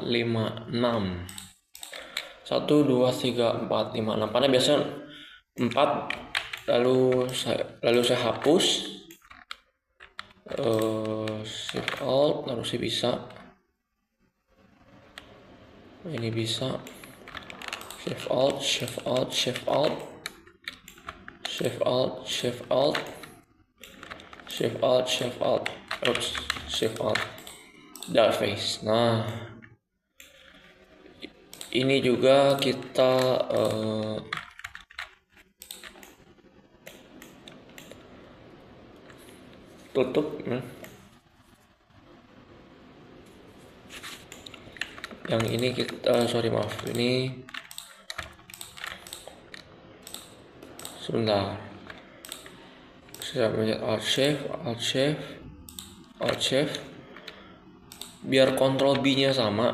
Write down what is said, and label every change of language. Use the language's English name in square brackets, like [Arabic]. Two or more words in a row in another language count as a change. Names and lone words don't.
[Indonesian] Karena biasanya 4, lalu saya hapus. Shift Alt, lalu saya bisa. Ini bisa. Shift Alt, Shift Alt, Shift Alt, Shift Alt, Shift Alt, Shift Alt, Shift Alt. Oops, Shift Alt. [English] Dark face. [Indonesian] Nah, ini juga kita tutup ya. Yang ini kita maaf, ini sebentar, saya mencet Alt Shift biar Ctrl B nya sama.